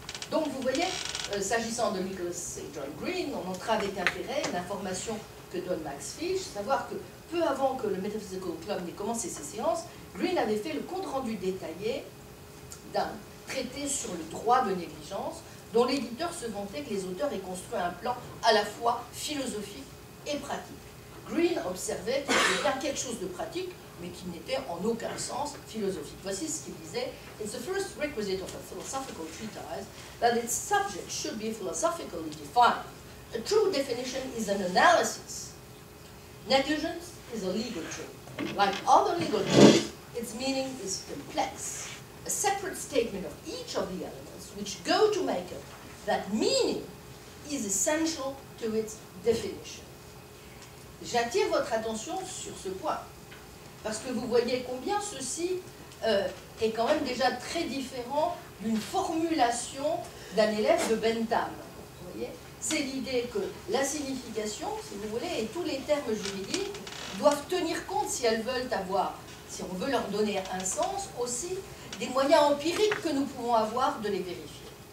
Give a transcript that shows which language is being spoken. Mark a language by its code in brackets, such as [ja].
[fr] Donc vous voyez, s'agissant de Nicholas St. John Green, on notera avec intérêt l'information que donne Max Fish, savoir que peu avant que le Metaphysical Club n'ait commencé ses séances, Green avait fait le compte-rendu détaillé d'un traité sur le droit de négligence, dont l'éditeur se vantait que les auteurs aient construit un plan à la fois philosophique et pratique. Green observait qu'il y avait bien quelque chose de pratique, mais qui n'était en aucun sens philosophique. Voici ce qu'il disait. [en] It's the first requisite of a philosophical treatise that its subject should be philosophically defined. A true definition is an analysis. Negligence is a legal truth. Like other legal truths, its meaning is complex. A separate statement of each of the elements which go to make up that meaning is essential to its definition. [fr] J'attire votre attention sur ce point, parce que vous voyez combien ceci est quand même déjà très différent d'une formulation d'un élève de Bentham. Vous voyez, c'est l'idée que la signification, si vous voulez, et tous les termes juridiques doivent tenir compte, si elles veulent avoir, si on veut leur donner un sens, aussi des moyens empiriques que nous pouvons avoir de les vérifier.